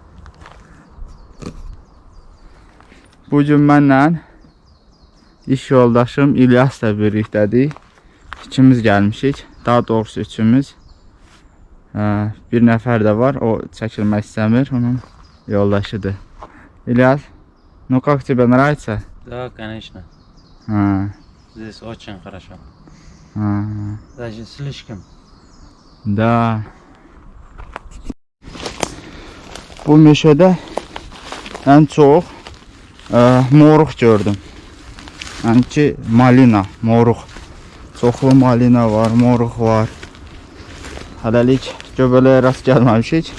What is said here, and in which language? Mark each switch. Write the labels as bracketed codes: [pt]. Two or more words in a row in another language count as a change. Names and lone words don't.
[az] Bugün mənlə iş yoldaşım İlyasla birlikdədik. İkimiz gəlmişik. Daha doğrusu üçümüz. Bir nəfər də var, o çəkilmək istəmir. Onun yoldaşıdır. İlyas, [ru] ну как тебе нравится? Да, конечно. Здесь очень хорошо. Даже слишком. Да. [az] Bu meşədə ən çox moruq gördüm. Yəni ki, malina, moruq. Çoxlu malina var, moruq var. Hələlik göbələyə rast gəlməmişik.